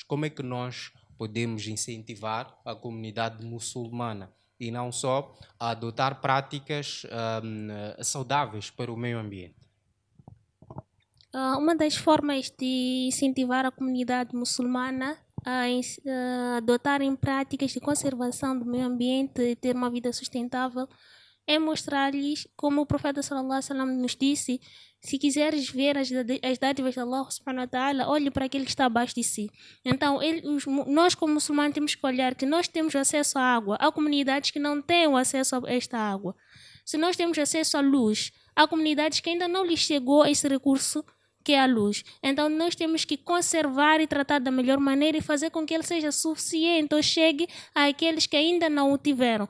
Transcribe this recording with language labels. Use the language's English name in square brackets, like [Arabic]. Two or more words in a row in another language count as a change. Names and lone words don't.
[Portuguese] Como é que nós podemos incentivar a comunidade muçulmana e não só a adotar práticas saudáveis para o meio ambiente? Uma das formas de incentivar a comunidade muçulmana a adotarem práticas de conservação do meio ambiente e ter uma vida sustentável é mostrar-lhes, como o profeta [Arabic] صلى الله عليه وسلم [Portuguese] nos disse, se quiseres ver as dádivas de Allah [Arabic] سبحانه وتعالى, [Portuguese] olhe para aquele que está abaixo de si. Então, nós como muçulmanos temos que olhar que nós temos acesso à água. Há comunidades que não têm o acesso a esta água. Se nós temos acesso à luz, há comunidades que ainda não lhes chegou esse recurso que é a luz. Então nós temos que conservar e tratar da melhor maneira e fazer com que ele seja suficiente ou chegue àqueles que ainda não o tiveram.